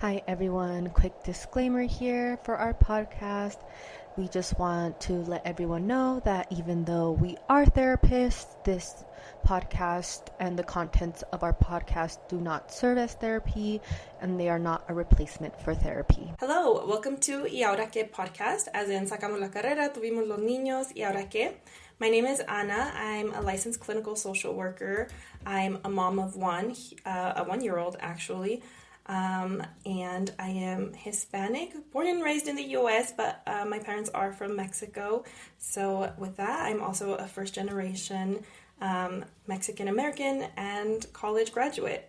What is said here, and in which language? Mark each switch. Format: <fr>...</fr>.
<en>Hi everyone, quick disclaimer here for our podcast. We just want to let everyone know that even though we are therapists, this podcast and the contents of our podcast do not serve as therapy and they are not a replacement for therapy. Hello, welcome to Ahora Que podcast, as in</en> <es>sacamos la carrera, tuvimos los niños, y ahora qué.</es> <en>My name is Ana. I'm a licensed clinical social worker. I'm a mom of one, a 1-year-old actually. And I am Hispanic, born and raised in the U.S., but my parents are from Mexico. So with that, I'm also a first-generation Mexican-American and college graduate.</en>